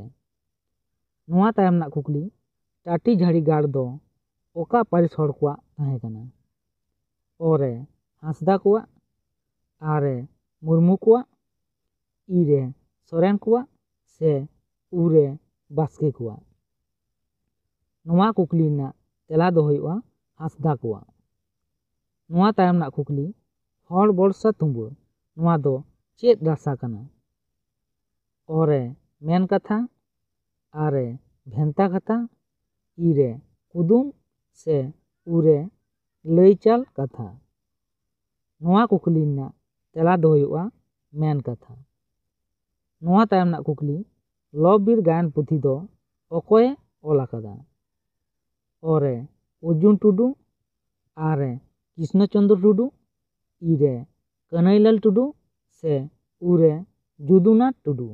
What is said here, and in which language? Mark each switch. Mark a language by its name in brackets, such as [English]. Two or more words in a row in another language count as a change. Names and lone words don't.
[Santali] नोआ तायम रनाग कुकली, टाटी झाड़ी गाड़ दो ओका पारिस हड़ कोआ ताहें कना? ओ रे हांसदा कोआ, आ रे मुर्मू कोआ, ई रे सोरेन कोआ से उ रे बास्के कोआ? नोआ कुकली रनाग तेला दो हुआ हांसदा कोआ। नोआ तायम रनाग कुकली, हड़ बरसा तुम्बा नोआ दो चेद रासा कना? ओ रे मेन कथा, आ रे भेंता कथा, ई रे कुदुम से उ रे लैचाल कथा? ᱱᱚᱣᱟ ᱠᱩᱠᱞᱤ ᱨᱮᱱᱟᱜ ᱛᱮᱞᱟ ᱫᱚ ᱦᱩᱭᱩᱜᱼᱟ ᱢᱮᱱ ᱠᱟᱛᱷᱟ। ᱱᱚᱣᱟ ᱛᱟᱭᱚᱢ ᱨᱮᱱᱟᱜ ᱠᱩᱠᱞᱤ, ᱞᱚᱵᱽ-ᱵᱤᱨ ᱜᱟᱭᱟᱱ ᱯᱩᱛᱷᱤ ᱫᱚ ᱚᱠᱚᱭᱮ ᱚᱞ ᱟᱠᱟᱫᱟ? ᱚ ᱨᱮ ᱚᱨᱡᱩᱱ ᱴᱩᱰᱩ, ᱟ ᱨᱮ ᱠᱨᱤᱥᱱᱚ ᱪᱚᱱᱫᱨᱚ ᱴᱩᱰᱩ, ই ᱨᱮ ᱠᱟᱹᱱᱟᱹᱭᱞᱟᱞ ᱴᱩᱰᱩ, ᱥᱮ ᱩ ᱨᱮ ᱡᱩᱫᱩᱱᱟᱛᱷ ᱴᱩᱰᱩ?